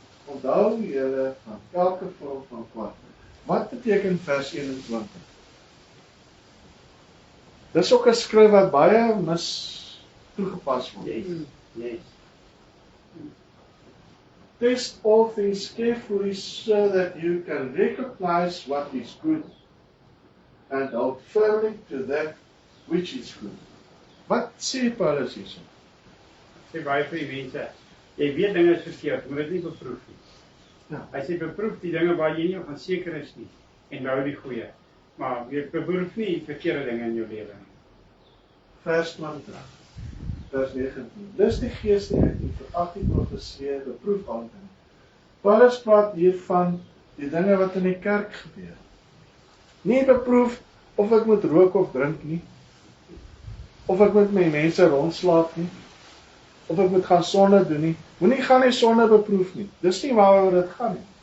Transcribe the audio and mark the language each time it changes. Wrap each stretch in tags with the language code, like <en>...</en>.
<af>Onthou julle van elke vorm van kwaad. Wat beteken vers 21? Dis ook 'n skrif wat baie mis toegepas word.</af> <en>Yes. Test all things carefully so that you can recognize what is good and hold firmly to that which is good.</en> <af>Wat sê Paulus hierso? Sê baie vir die mense, jy weet dinge is verkeerd, moet dit nie beproef nie. Ja. Hy sê beproef die dinge waar jy nie van seker is nie en hou die goeie. Maar jy beproef nie verkeerde dinge in jou lewe nie. Vers 20, vers 19. Dis die geestigheid die verag die profeseë, beproef al dinge. Paulus praat hier van die dinge wat in die kerk gebeur. Nie beproef of ek moet rook of drink nie, of ek moet my mense rondslaap nie, of ek moet gaan sonde doen nie. Moenie gaan die sonde beproef nie. Dis nie waaroor dit gaan nie.</af>